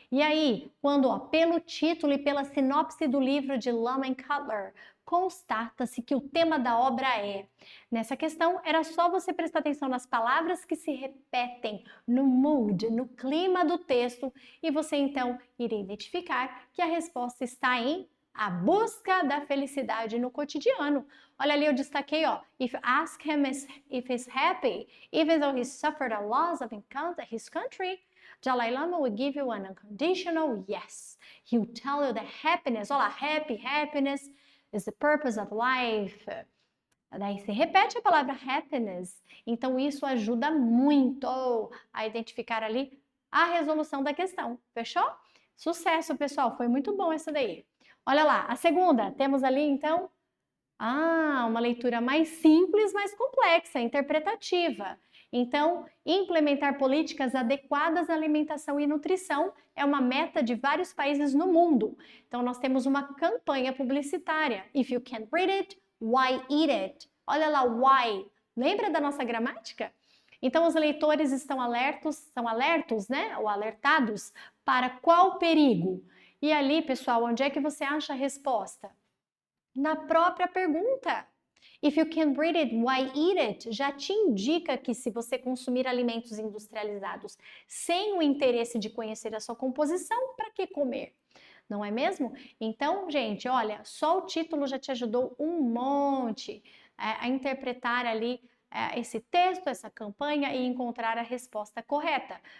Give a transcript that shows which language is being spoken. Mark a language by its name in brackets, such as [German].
[Portuguese] E aí, quando pelo título e pela sinopse do livro de Lehman Cutler, constata-se que o tema da obra é. Nessa questão, era só você prestar atenção nas palavras que se repetem no mood, no clima do texto, e você então iria identificar que a resposta está em a busca da felicidade no cotidiano. Olha ali, eu destaquei, ó. [English] If ask him if he's happy, even though he suffered a loss of his country, Dalai Lama will give you an unconditional yes. He will tell you that happiness, [Portuguese] olha lá, [English] happiness is the purpose of life. [Portuguese] Daí se repete a palavra happiness. Então isso ajuda muito a identificar ali a resolução da questão. Fechou? Sucesso, pessoal. Foi muito bom essa daí. Olha lá, a segunda. Temos ali, então, uma leitura mais simples, mais complexa, interpretativa. Então, implementar políticas adequadas à alimentação e nutrição é uma meta de vários países no mundo. Então, nós temos uma campanha publicitária. [English] If you can't read it, why eat it? [Portuguese] Olha lá, why. Lembra da nossa gramática? Então, os leitores estão alertos, né? Ou alertados para qual perigo? E ali, pessoal, onde é que você acha a resposta? Na própria pergunta. [English] If you can read it, why eat it? [Portuguese] Já te indica que se você consumir alimentos industrializados sem o interesse de conhecer a sua composição, para que comer? Não é mesmo? Então, gente, olha, só o título já te ajudou um monte a interpretar ali esse texto, essa campanha e encontrar a resposta correta.